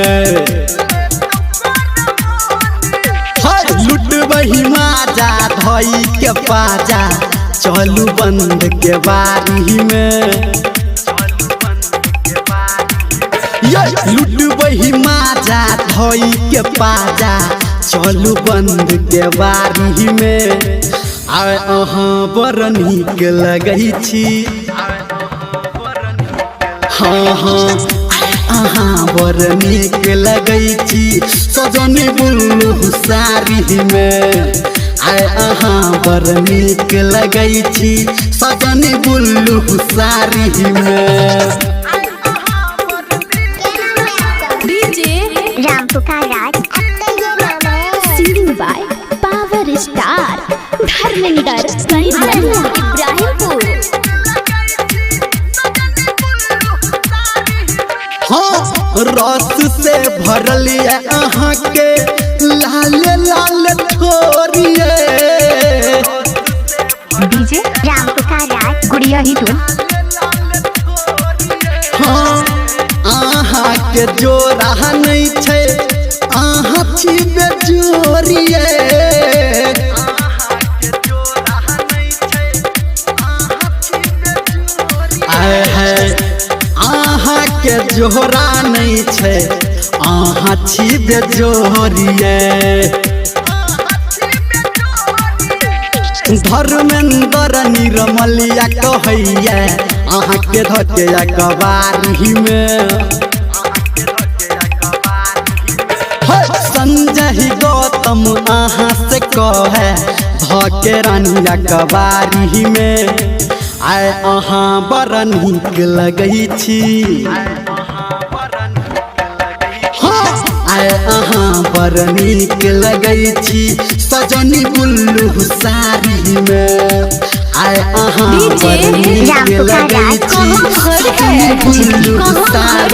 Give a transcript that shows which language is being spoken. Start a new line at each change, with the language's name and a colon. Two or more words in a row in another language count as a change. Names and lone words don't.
Maithili: लुटबही माजा धई के पाजा चलू बंद के बारी में। ये लुटबही माजा धई के पाजा चलू बंद के बारी में। आय अहाँ बड़ नीक लगै छी। हाँ हाँ अहाँ बड़ नीक लगै छी सजनी बुल्लू साड़ी में। आय अहाँ बड़ नीक लगै छी सजनी बुल्लू साड़ी में। डीजे रामपुकार राज।
English: singing by Power Star धर्मेंद्र इब्राहिमपुर।
Maithili: हाँ रस से भरल अहाँ के लाल लाल छोरिए। डीजे रामपुकार राज गुड़िया ही टोल। हाँ अहाँ के जोड़ा नहीं छे अहाँ छी बेजोरिए। आय है अहाँ के जोड़ा नहीं छे अहाँ छी बेजोरिए। धर्मेंद्र निर्मलिया कहैया अहाँ के धके अखबारी में। संजय गौतम अहाँ से कहे धके रानी अखबारी में। आय अहाँ बड़ नीक लगै छी। आय अहाँ बड़ नीक लगै छी सजनी बुल्लू साड़ी में। आय अहाँ बड़ नीक लगै छी सजनी बुल्लू साड़ी